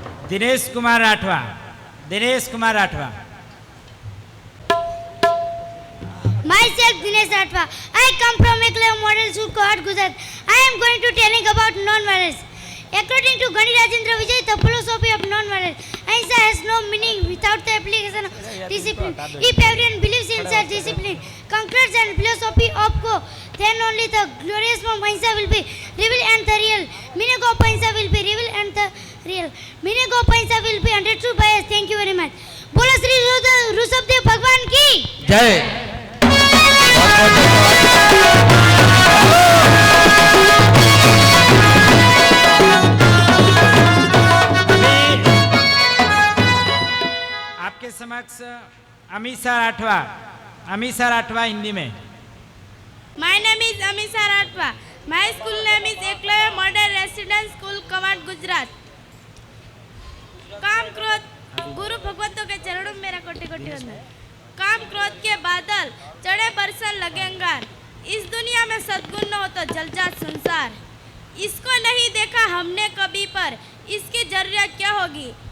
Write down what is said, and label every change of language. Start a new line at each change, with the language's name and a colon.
Hindi: Dinesh Kumar Rathwa, Dinesh Kumar Rathwa.
English: Myself, Dinesh Rathwa. I come from Eklavya Model School, Kawat, Gujarat. I am going to telling about non-violence. According to Gandhi Rajendra Vijay, the philosophy of non-violence, Ahimsa has no meaning without the application of discipline. If everyone believes in such discipline, concludes and philosophy of go, then only the glorious form Ahimsa will be revealed and the real meaning of Ahimsa will be revealed and the real meaning of Ahimsa will be understood by us. Thank you very much.
Hindi: बोलो श्री ऋषभदेव भगवान की जय। आपके समक्ष अमीषा राठवा, अमीषा राठवा हिंदी में।
English: My name is Amisha Rathwa. My school name is Eklavya Modern Residential School, Kawat, Gujarat.
Hindi: काम क्रोध गुरु भगवतों के चरणों में मेरा कोटि कोटि वंदन। काम क्रोध के बादल चढ़े बरसन लगे अंगार। इस दुनिया में सद्गुण न हो तो जल जात संसार। इसको नहीं देखा हमने कभी पर इसकी जरूरत क्या होगी।